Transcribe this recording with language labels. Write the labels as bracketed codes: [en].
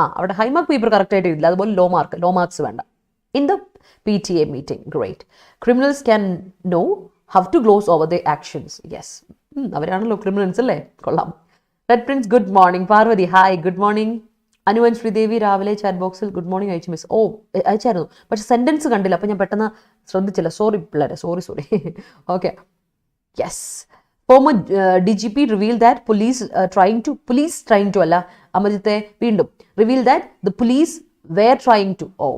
[ml] അവിടെ high mark paper കറക്റ്റായിട്ട് ഇല്ല, അതുപോലെ ലോ മാർക്സ് വേണ്ട. [en] In the PTA meeting, great. Criminals can know how to gloss over their actions. [ml] Yes, അവരാണല്ലോ criminals അല്ലേ? കൊള്ളാം. Red Prince, good morning. Parvathi, hi, good morning. അനുവൻ Sridevi രാവിലെ chat ബോക്സിൽ good morning അയച്ചു miss. അയച്ചായിരുന്നു, പക്ഷെ സെൻറ്റൻസ് കണ്ടില്ല, അപ്പോൾ ഞാൻ പെട്ടെന്ന് ശ്രദ്ധിച്ചില്ല. സോറി പിള്ളേരെ, sorry. [en] Okay, yes. Former DGP reveal that police trying to [ml] അല്ല അമജിത്തെ, വീണ്ടും [en] Reveal that the police were trying to.